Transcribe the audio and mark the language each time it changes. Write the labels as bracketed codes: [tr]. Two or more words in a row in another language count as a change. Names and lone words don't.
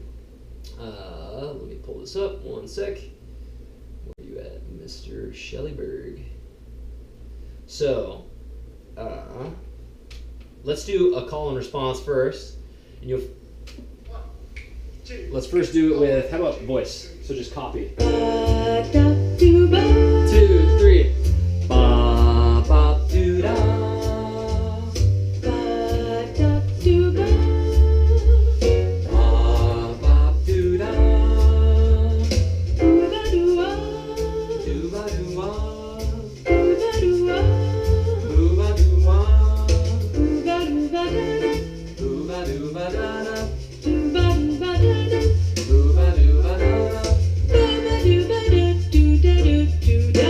[en] Let me pull this up. One sec. Where are you at, Mr. Shelleyberg? So, let's do a call and response first, and let's first do it with, how about voice? So just copy. 2, 3. Ba ba doo da. Ba ba doo da. Doo ba doo wah. Doo ba doo wah. Doo ba doo wah. Doo ba doo wah. Doo ba doo ba da da. Doo ba doo ba da da. Doo ba doo ba da da. Doo ba doo ba da do da do do.